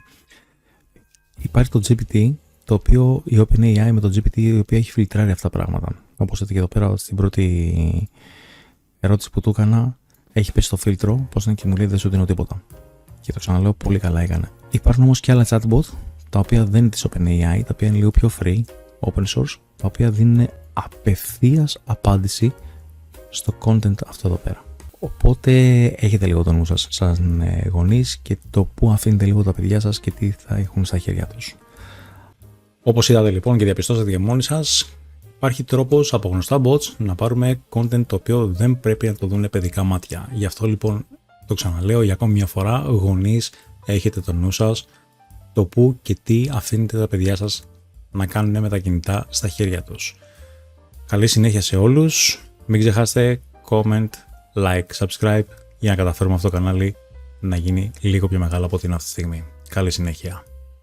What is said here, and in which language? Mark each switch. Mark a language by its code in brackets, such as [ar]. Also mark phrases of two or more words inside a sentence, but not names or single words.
[el] Υπάρχει το GPT, το οποίο η OpenAI με το GPT, η οποία έχει φιλτράρει αυτά τα πράγματα. Όπως είδατε και εδώ πέρα στην πρώτη ερώτηση που του έκανα, έχει πέσει στο φίλτρο, πώς είναι, και μου λέει δεν σου δίνω τίποτα. Και το ξαναλέω, πολύ καλά έκανε. Υπάρχουν όμως και άλλα chatbot, τα οποία δεν είναι της OpenAI, τα οποία είναι λίγο πιο [en] free, open source, [el] τα οποία δίνουν απευθείας απάντηση στο content αυτό εδώ πέρα. Οπότε έχετε λίγο το νου σας σαν γονείς και το πού αφήνετε λίγο τα παιδιά σας και τι θα έχουν στα χέρια τους. Όπως είδατε λοιπόν και διαπιστώσατε και μόνοι σας, υπάρχει τρόπος από γνωστά bots να πάρουμε content το οποίο δεν πρέπει να το δουν παιδικά μάτια. Γι' αυτό λοιπόν το ξαναλέω για ακόμη μια φορά, γονείς, έχετε το νου σας το πού και τι αφήνετε τα παιδιά σας να κάνουν με τα κινητά στα χέρια τους. Καλή συνέχεια σε όλους, μην ξεχάσετε [en] comment, like, subscribe [el] για να καταφέρουμε αυτό το κανάλι να γίνει λίγο πιο μεγάλο από ό,τι είναι αυτή τη στιγμή. Καλή συνέχεια.